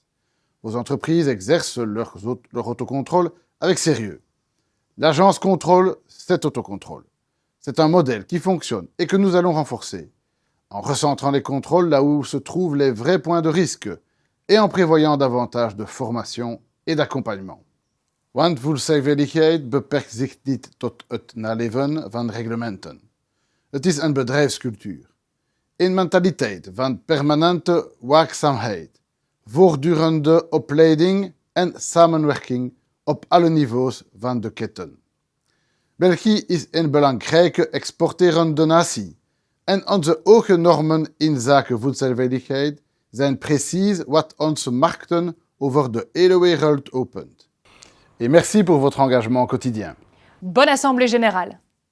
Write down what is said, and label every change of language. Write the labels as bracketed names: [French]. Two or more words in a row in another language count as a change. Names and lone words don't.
[French] Vos entreprises exercent leur autocontrôle avec sérieux. L'agence contrôle cet autocontrôle. C'est un modèle qui fonctionne et que nous allons renforcer, en recentrant les contrôles là où se trouvent les vrais points de risque et en prévoyant davantage de formation et d'accompagnement. [Dutch] Want voedselveiligheid beperkt zich niet tot het naleven van reglementen. Het is een bedrijfscultuur. Een mentaliteit van permanente waakzaamheid, voortdurende opleiding en samenwerking op alle niveaus van de keten. België is een belangrijke exporterende natie en onze hoge normen in zaken voedselveiligheid zijn precies wat onze markten over de hele wereld opent. [French] Et merci pour votre engagement quotidien. Bonne Assemblée générale!